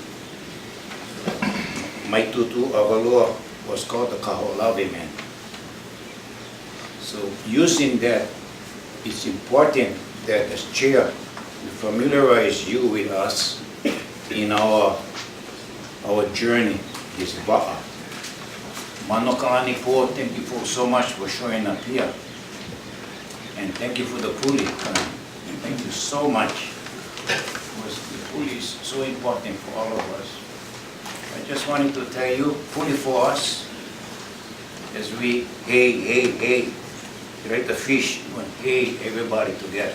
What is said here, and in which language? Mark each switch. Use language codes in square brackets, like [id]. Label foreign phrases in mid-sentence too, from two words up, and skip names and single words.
[en] My tutu Avaloa was called the Kaho'olawe man. So using that, it's important that as chair, we familiarize you with us in our journey, this ba'a. Mano ka'ani po, thank you for so much for showing up here. And thank you for the puli. Thank you so much. Because the puli is so important for all of us. I just wanted to tell you, puli for us, as we, hey, like the fish, when hey, everybody together.